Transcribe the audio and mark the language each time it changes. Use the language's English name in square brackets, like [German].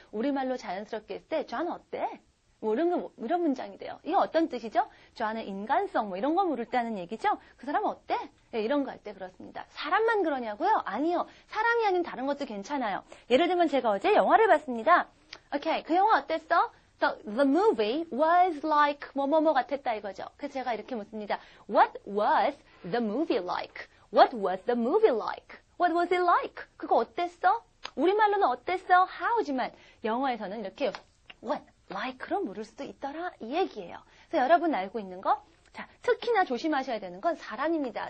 [Korean] 우리말로 자연스럽게 했을 때 John 어때? 뭐 이런 문장이 돼요. 이게 어떤 뜻이죠? John의 인간성 뭐 이런 거 물을 때 하는 얘기죠. 그 사람 어때? 네, 이런 거 할 때 그렇습니다. 사람만 그러냐고요? 아니요. 사람이 아닌 다른 것도 괜찮아요. 예를 들면 제가 어제 영화를 봤습니다. 오케이, 그 영화 어땠어? [English] The movie was like [Korean] 뭐뭐뭐 같았다 이거죠. 그래서 제가 이렇게 묻습니다. [English] What was the movie like? What was the movie like? What was it like? [Korean] 그거 어땠어? 우리말로는 어땠어? how지만 영어에서는 이렇게 what, like로 물을 수도 있더라 이 얘기예요. 그래서 여러분 알고 있는 거? 자, 특히나 조심하셔야 되는 건 사람입니다.